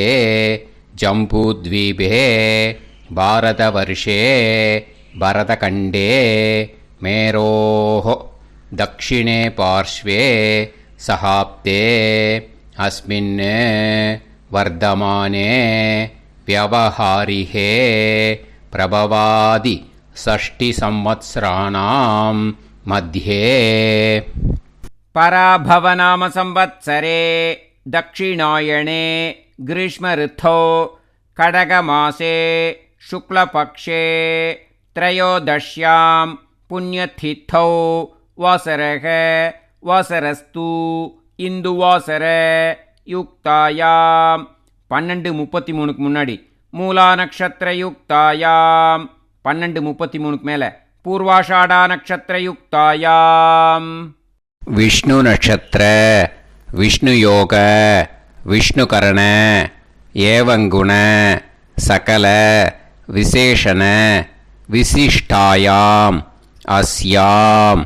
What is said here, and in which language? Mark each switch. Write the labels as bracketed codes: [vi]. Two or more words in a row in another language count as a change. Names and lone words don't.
[sa] जम्बूद्वीपे भारतवर्षे भरतखण्डे मेरोः दक्षिणे पार्श्वे सहाब्दे अस्मिन् वर्तमाने व्यवहारिहे प्रभवादि षष्टि संवत्सराणां मध्ये. पराभवनाम संवत्सरे दक्षिणायणे ग्रीष्मऋतौ कडगमासे शुक्लपक्षे त्रयोदश्यां पुण्यतिथौ वासरः वासरस्तु इन्दुवासर யுக்தாயாம் 12:33 முன்னாடி मूला नक्षत्र युक्तायाम् 12:33 மேலே पूर्वाषाढा नक्षत्र युक्तायाम् विष्णु नक्षत्र विष्णु योग विष्णुकरण एवङ्गुण सकल विशेषण विशिष्टायाम् अस्याम्